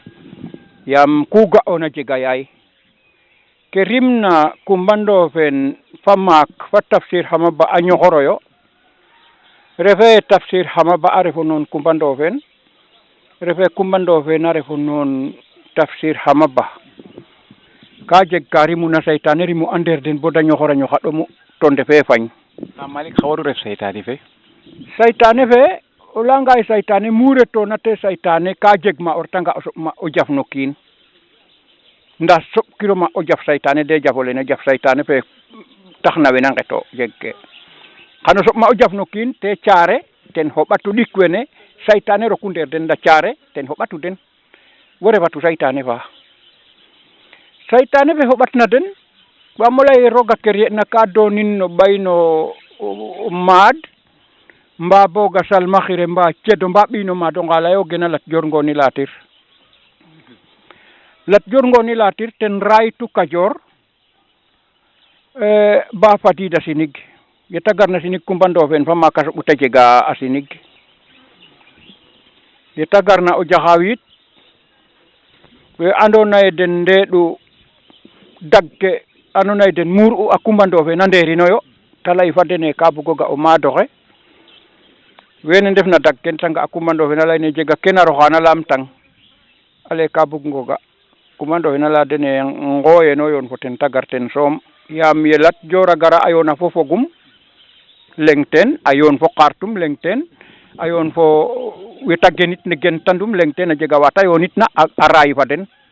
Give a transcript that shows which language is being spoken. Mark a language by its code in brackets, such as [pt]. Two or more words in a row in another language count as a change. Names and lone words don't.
[srr] yaam ku ga'oona jega yaay ke rimna Coumba Ndoffene fa maak fa Tafsir Hama Ba a ñoxoroyo refe Tafsir Hama Ba a refo noon Coumba Ndoffene refe Coumba Ndoffene a refo noon Tafsir Hama Ba ka jeg ka rimuna saytaane rimu a ndeer den bo da ñoxora ñoxa ɗomu to ndefe fañ Malick xa waru ref saytaane fe saytaane fe o layanga ye saytaane mu retoona te saytaane ka jeg ma o retanga o soɓ ma o jaf no kiin ndaa soɓkiro ma o jaf saytaane de jafo lene jaf saytaane fe taxna wena nqeto jeg ke xano soɓ ma o jaf no kiin te caare ten xoɓatu ɗik wene saytaane roku ndeer den nda caare ten xoɓatu den wo refatu saytaane fa saytaane fe xoɓatna den waam o lay roog a kerye'na ka doonin no ɓay no maad mbaa boog a salmaxire mbaa cedo mbaa ɓiy no maad onga layoogeena Lat Dior Ngoni Latir Lat Dior Ngoni Latir ten raaytu Kajoor ba fadiida sinig yeta garna sinig Coumba Ndoffene fa maak a soɓu ta jega a sinig yeta garna o Jaxaaw yit we andoona yee den ndeeɗu dag ke andoona yee den muur'u a Coumba Ndofen a ndeerinooyo ta lay fa den ee ka bug o ga' o maad oxe wene ndefna dag ken ta nga a Coumba Ndofen a layin ee jega ken a roxaana laamtang ale ka bug ngo ga' Coumba Ndofen a laya den ee nqooyeno yoon fo ten ta gar ten soom yaam ye Lat Dior a gara a yoona fo fogum leng ten a yoon fo Khartoum leng ten a yoon fo weta genit ne gentandum leng ten a jega wa ta yoonitna a raay fa den